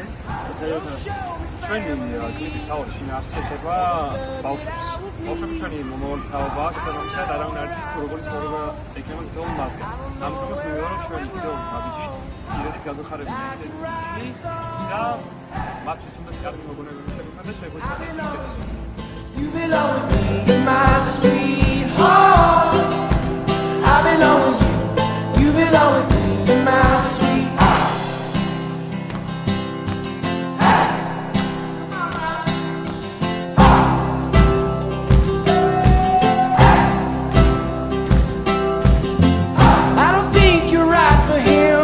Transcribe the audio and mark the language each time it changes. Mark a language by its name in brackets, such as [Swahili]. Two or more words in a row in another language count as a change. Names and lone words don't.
[Georgian] ჩვენი კლიპის თავი შინაარსი ეხება ბავშვებს. ბავშვები ჩვენი მომავალი თაობაა, შესაბამისად არავინ არ იცის თუ როგორი ცხოვრება ექნება თითოეულ მათგანს. ამიტომაც მივიღებთ ჩვენი ვიდეო ნაბიჯით, ძირითადად გადახარებული ისინი და მათთვის უნდა კარგი მოგონებები შეგვიქმნას და შეგვეცადოთ. [English] You belong with me, my sweetheart. I belong with you. You belong with me, my sweetheart. I don't think you're right for him.